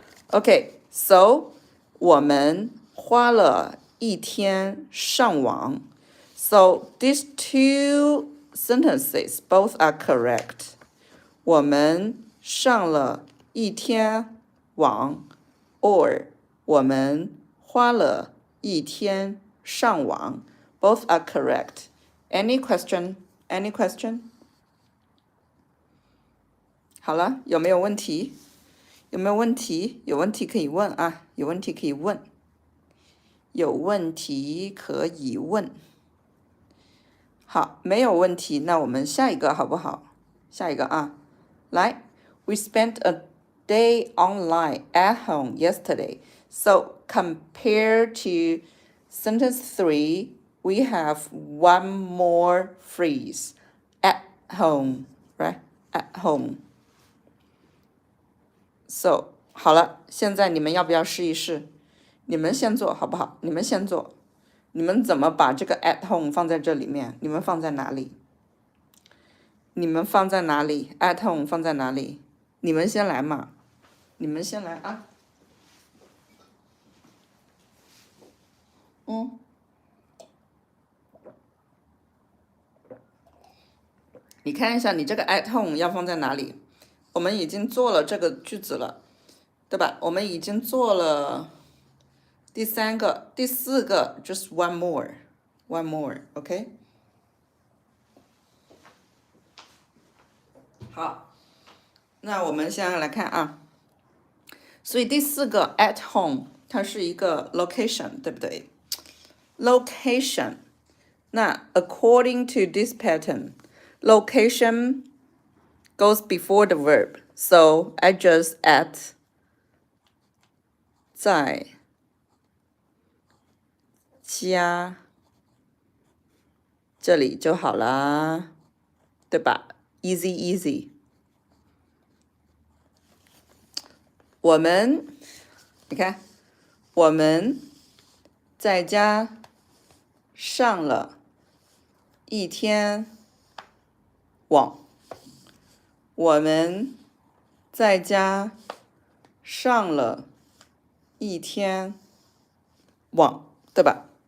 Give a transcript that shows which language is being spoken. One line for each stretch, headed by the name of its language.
English: Okay, so
Chinese: 我们花了一天上网.
English: So these two sentences both are correct.
Chinese: 我们上了一天网
English: or
Chinese: 我们花了一天上网
English: both are correct. Any question? Any question?
Chinese: 好了，有没有问题？有没有问题？有问题可以问啊，有问题可以问。有问题可以问。好，没有问题，那我们下一个好不好？下一个啊，来
English: We spent a day online at home yesterday. So compared to sentence 3, we have one more phrase. At home, right? At home. So
Chinese: 好了，现在你们要不要试一试？你们先做好不好？你们先做。你们怎么把这个 at home 放在这里面？你们放在哪里？你们放在哪里 ？At home 放在哪里？你们先来嘛，你们先来啊。你看一下你这个 at home 要放在哪里？我们已经做了这个句子了，对吧？我们已经做了第3个、第4个 ，
English: just one more，one more，OK？、
Chinese: 好，那我们现在来看啊，所以第4个 at home 它是一个 location， 对不对 ？location， 那
English: according to this pattern，
Chinese: location
English: goes before the verb, so I just add
Chinese: 在家这里就好啦，对吧
English: ？Easy easy。
Chinese: 我们，你看，我们在家上了一天网。我们在家上了一天网，对吧？